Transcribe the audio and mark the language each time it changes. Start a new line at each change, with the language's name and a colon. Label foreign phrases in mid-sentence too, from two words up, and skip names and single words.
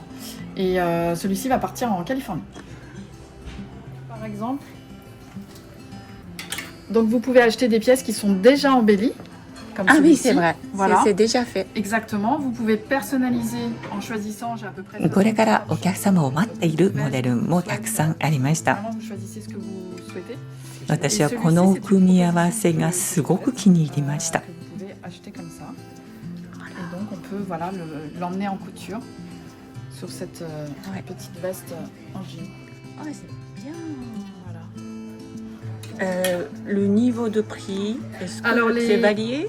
French: Et celui-ci va partir en Californie. Par exemple. Donc vous pouvez acheter des pièces qui sont déjà embellies. Comme ah celui-ci. Oui, c'est vrai. Voilà. C'est déjà fait. Exactement. Vous pouvez personnaliser en choisissant, j'ai à peu près...
Japanese: これからお客様を待っているモデルもたくさんありました。
French: Vraiment, vous choisissez ce que vous souhaitez.
Japanese: 私はこの組み合わせがすごく気に入りました。
French: Que vous pouvez acheter comme ça. Et donc on peut voilà, l'emmener en couture sur cette Ouais. petite veste en jean. Ah, c'est bien. Voilà. Le niveau de prix, est-ce que Alors, c'est varié?